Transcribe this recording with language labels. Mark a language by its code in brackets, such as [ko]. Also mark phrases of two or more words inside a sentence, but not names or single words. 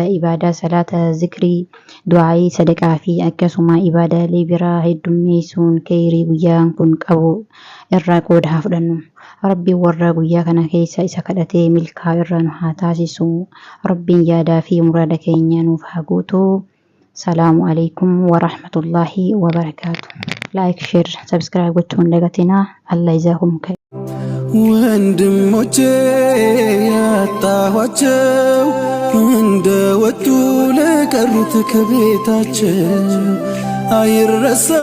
[om] ibaadaa salaata zikrii du'aa sadaqaa fi akkasuma ibaadaalee biraa heddummeessuun khayrii guyyaan kun qabu irraa qooda haa fudhannu rabbi warra guyyaa kana keessa isa kadhatee milkaa irra nu haa taasisu rabbiin yaadaa fi muraada keenya nuuf haa guutu [ar] السلام عليكم ورحمة الله وبركاته [en] like share subscribe [om] gochuun dagatina Allah ይዛኩም [am] ወንድሞቼ ያጣኋቸው እንደወጡ ለቀሩት ከቤታቸው አይረሳ